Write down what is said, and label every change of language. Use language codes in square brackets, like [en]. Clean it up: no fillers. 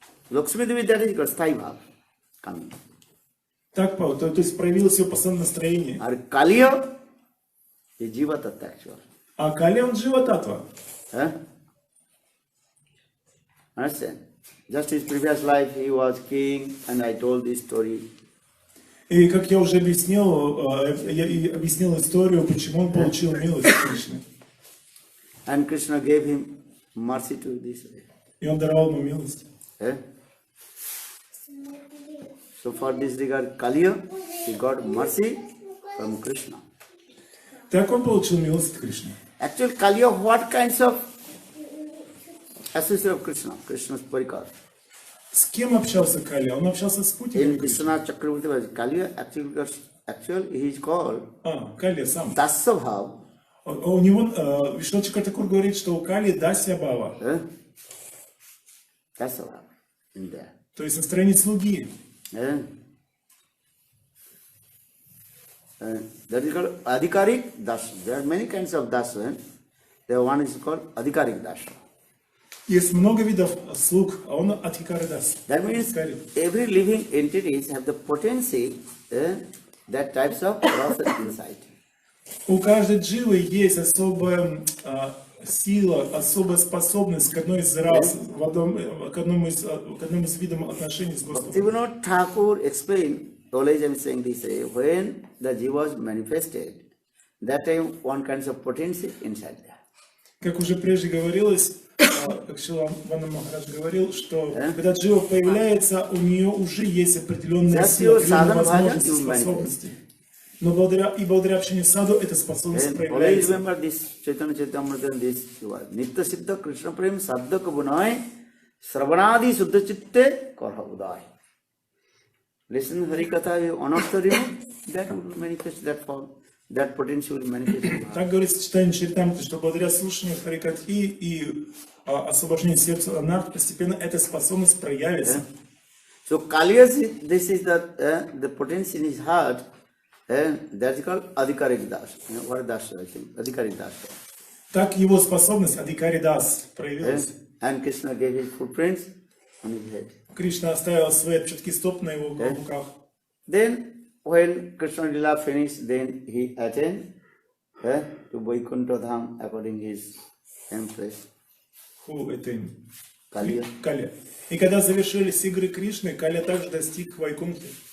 [en] Lakshmi Devi, that is called Sthai Bhav coming. [ru] Так, то есть проявилось ее постоянное настроение. [en] Or Kaliya is Jiva Tattva actual. [ru] А Кали он Джива Татва. [en] Understand? Just his previous life, he was king, and I told this story. [ru] И как я уже объяснил, я объяснил историю, почему он получил милость Кришны. [en] And Krishna gave him mercy to this way. [ru] И он даровал ему милость. [en] So for this regard, Kaliya, he got mercy from Krishna. [ru] Так он получил милость от Кришны. [en] Actually, Kaliya, what kinds of associate of Krishna? Krishna's parikar. [ru] С кем общался Кали? Он общался с [en] In [ru] Путиным Кришной. [en] Krishna Chakravarti, Kaliya, actually he is called [ru] Кали сам. [en] Dasya Bhav. [ru] У него Вишну Чакратакур говорит, что у Кали Дасья Бава, [en] That's all in there. [ru] то есть настроение слуги. [en] That is called Adhikarik Dasya. There are many kinds of Dasya. There one is called Adhikarik Dasya. [ru] Есть много видов слуг, а он Адхикари Дас. [en] That means every living entities have the potency, that types of rasa inside. [ru] У каждой дживы есть особая сила, особая способность к одной из рас, к одному из видов отношений с Господом. [en] Bhaktivinoda Thakur explained, always I am saying this, when the jiva was manifested, that time one kind of potency inside there. [ru] Как уже прежде говорилось, как Шрила Вана Махарадж говорил, что когда джива появляется, у нее уже есть определенная сила, определенные возможности, способности. Но благодаря общению с саду эта способность [en] Always [ru] проявляется. [en] remember this Chaitanya Charitamrita, this word. Nitya Siddha Krishna Prem Sadhaka Bunai Sravanadi Suddha Chitte Karha Udai. Listen Hari Katha, you anartha remove, that will manifest that form. That potential will manifest. [ru] Так говорится в читании Чаритамриты, что благодаря слушанию Харикатхи и освобождению сердца Анарт постепенно эта способность проявится. [en] So Kaliya, this is the potential in his heart, that is called Adhikarik Das. What is Das, I think? Adhikarik Das. [ru] Так его способность Адхикари Дас проявилась. [en] And Krishna gave his footprints on his head. [ru] Кришна оставил свои отпечатки стоп на его руках. [en] Then when Krishna Lila finished, then he attained to Vaikuntha Dham according to his empress Who [ru] это? [en] Kaliya. [ru] Калия. И когда завершились игры Кришны, Калия также достиг Вайкунхи.